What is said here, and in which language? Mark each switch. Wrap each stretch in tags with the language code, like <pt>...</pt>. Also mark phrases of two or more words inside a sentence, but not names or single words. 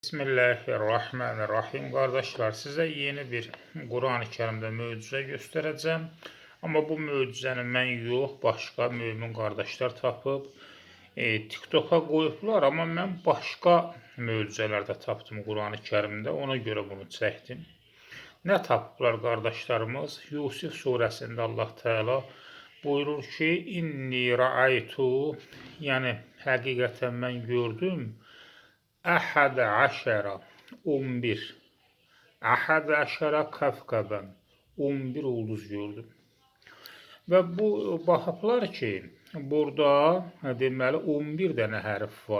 <tr>Bismillahirrahmanirrahim. Kardeşler, size yeni bir Kur'an-ı Kerim'de möcüze göstereceğim.</tr> <az>Ama bu möcüzəni mən yox, başqa mümin kardeşler tapıb TikTok'a koyublar. Ama mən başqa möcüzələrdə tapdım Kur'an-ı Kerim'de. Ona göre bunu çəkdim. Ne tapıblar kardeşlerimiz? Yusuf suresinde Allah Teala buyurur ki,</az> <ar>إني رأيت,</ar> <az>yani həqiqətən mən gördüm.</az> <ar>أحد عشر 11. أحد عشر كوكبا</ar> <az>11 ulduz gördüm. Ve bu baxıblar ki, burada deməli 11 dənə hərf var.</az>